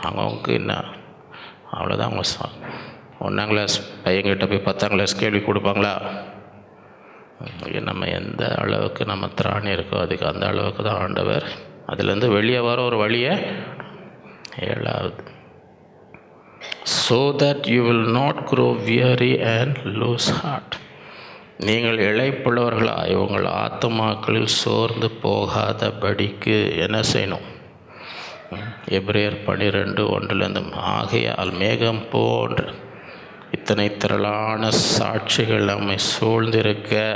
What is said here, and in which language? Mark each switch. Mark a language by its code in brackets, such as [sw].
[ta] அவங்கவுங்க என்ன அவ்வளோதான். அவங்க 1ஆம் கிளாஸ் பையன்கிட்ட போய் 10ஆம் கிளாஸ் கேள்வி கொடுப்பாங்களா? நம்ம எந்த அளவுக்கு நம்ம திராணி இருக்கோ அதுக்கு அந்த அளவுக்கு தான் ஆண்டவர் அதுலேருந்து வெளியே வர ஒரு வழியை. 7வது [en] so that you will not grow weary and lose heart. [ta] நீங்கள் இளைப்புள்ளவர்களாய் உங்கள் ஆத்துமாக்களில் சோர்ந்து போகாதபடிக்கு என்ன செய்யணும்? எபிரேயர் 12:1 ஆகையால் மேகம் போன்ற இத்தனை திரளான சாட்சிகள் நம்மை சூழ்ந்திருக்க